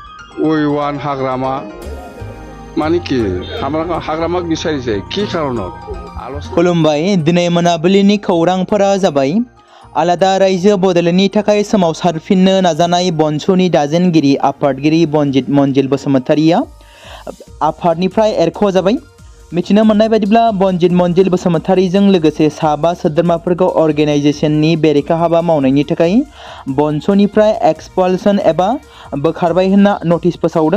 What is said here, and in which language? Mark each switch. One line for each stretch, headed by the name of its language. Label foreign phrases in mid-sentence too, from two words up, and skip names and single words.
Assamese: ওয়ান হাগ্রামা মানে কি হাগ্রামাক বিচাৰিছে কি কাৰণত
Bodo: खुलुमबाय दिनै मोनाबिलिनि खौरांफोरा जाबाय आलादा रायजो बड'लेण्डनि थाखाय सोमावसारफिननो नाजानाय बनस'नि दाजेनगिरि आफादगिरि बनजित मनजिल बसुमतारिया आफादनिफ्राय एरख'जाबाय। मिथिनो मोननाय बायदिब्ला बनजित मनजिल बसुमतारिजों लोगोसे साबा सोद्रोमाफोरखौ अर्गेनाइजेशननि बेरेखा हाबा मावनायनि थाखाय बनस'निफ्राय एक्सपालसन एबा बोखारबाय होनना नटिस फोसावदों।